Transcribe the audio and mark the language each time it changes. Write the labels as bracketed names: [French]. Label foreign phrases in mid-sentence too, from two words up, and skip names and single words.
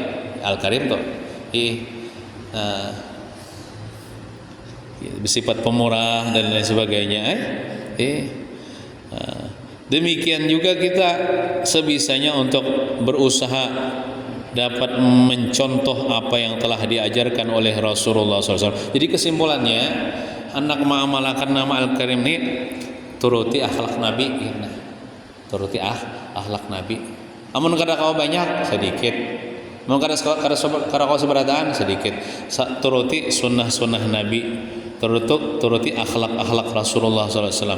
[Indonesian] Al-Karim tuh bersifat pemurah dan lain sebagainya. Demikian juga kita sebisanya untuk berusaha dapat mencontoh apa yang telah diajarkan oleh Rasulullah SAW. Jadi kesimpulannya, anak mengamalkan nama Al-Karim ini turuti akhlak Nabi, turuti akhlak Nabi. [Banjar] Amun kada kau banyak sedikit, amun kada kau seberataan sedikit. [Indonesian] Turuti sunnah Nabi, turuti akhlak Rasulullah SAW.